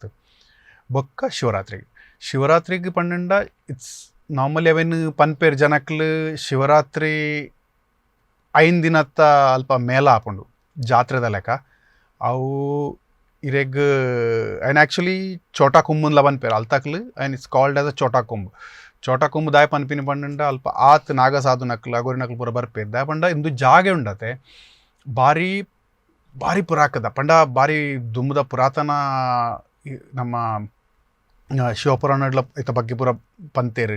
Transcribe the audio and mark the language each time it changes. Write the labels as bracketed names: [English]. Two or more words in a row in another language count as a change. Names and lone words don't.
[Tulu] ಬೊಕ್ಕ ಶಿವರಾತ್ರಿಗೆ ಪಂಡ [English] it's normally [Tulu] ಅವೇನು ಪನ್ಪೇರು ಜನಕ್ಲು ಶಿವರಾತ್ರಿ 5 ದಿನತ್ತ ಅಲ್ಪ ಮೇಲ ಹಾಕೊಂಡು ಜಾತ್ರೆದ ಲೆಕ್ಕ ಅವು ಇರೆಗ್ [English] and actually [Tulu] ಚೋಟಾ ಕುಂಬನ್ಲ ಪನ್ಪೇರು ಅಲ್ತಕ್ಲು [English] and it's called as a [Tulu] ಚೋಟಾ ಕುಂಬ್ ದಾಯ ಪನ್ಪಿನ ಪಂಡ ಅಲ್ಪ ಆತ್ ನಾಗ ಸಾಧು ನಕ್ಲು ಅಗೋರಿ ನಕ್ಲು ಪೂರ ಬರ್ಪೇರು ದಾಯ ಪಂಡ ಇಂದು ಜಾಗೆ ಉಂಡತೆ ಭಾರಿ ಭಾರಿ ಪುರಾಕದ ಪಂಡ ಭಾರಿ ದುಂಬುದ ಪುರಾತನ ನಮ್ಮ ಶಿವಪುರಾಣಡ್ಲ ಇತ ಬಗ್ಗೆ ಪೂರ ಪಂತೇರು.